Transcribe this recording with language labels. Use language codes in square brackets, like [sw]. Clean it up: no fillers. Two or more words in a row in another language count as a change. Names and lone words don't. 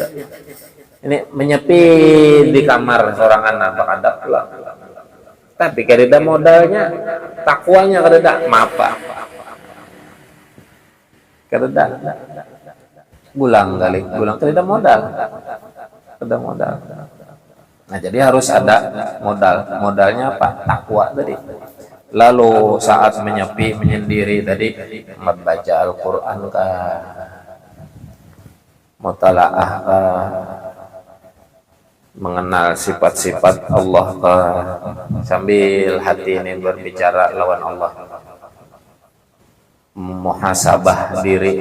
[bjn] Ini menyepi di kamar sorangan apa kada pula tapi kada modalnya takwanya kada apa kada bulang kada modal. [id] Nah jadi harus ada modalnya apa? Takwa tadi. Lalu saat menyepi, menyendiri tadi membaca Al-Quran kah, mutalaah kah, mengenal sifat-sifat Allah kah, sambil hati ini berbicara lawan Allah, muhasabah diri.